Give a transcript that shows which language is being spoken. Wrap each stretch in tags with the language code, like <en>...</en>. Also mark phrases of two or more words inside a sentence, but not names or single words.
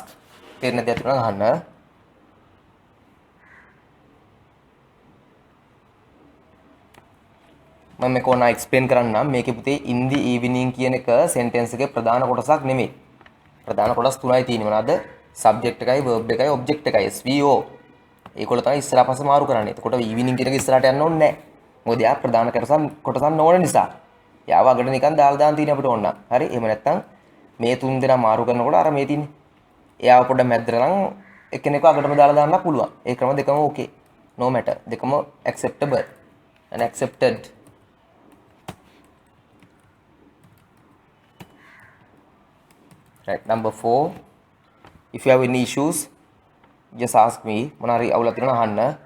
<si>තේරෙන දේ අතන අහන්න. මම මේක ඕන එක්ස්ප්ලেইন කරන්නම්. මේකේ පුතේ</si> <en>in the evening</en> <si>කියන එක sentence එකේ ප්‍රධාන කොටසක් නෙමෙයි. ප්‍රධාන කොටස් තුනයි තියෙන්නේ. මොනවාද? subject එකයි verb එකයි object එකයි SVO. ඒකවල තමයි ඉස්සරහ පස්ස මාරු කරන්නේ. එතකොට evening කියන එක ඉස්සරහට යන්න ඕනේ නැහැ. මොකද යා ප්‍රධාන කොටසක් නොවන නිසා. යාව අගට නිකන් දාලා දාන්න තියෙන අපිට ඕන. හරි? එහෙම නැත්නම් මේ තුන් දෙනා මාරු කරනකොට අර මේ තින්නේ. එයාව පොඩ්ඩක් මැද්දට නම් එක්කෙනෙක්ව අගටම දාලා දාන්න පුළුවන්. ඒ ක්‍රම දෙකම</si> <en>okay. No matter.</en> <si>දෙකම</si> <en>acceptable and accepted. right number 4. If you have any issues, just ask me.</en> <si>මොනාරි අවුලක් තියෙනවා අහන්න.</si>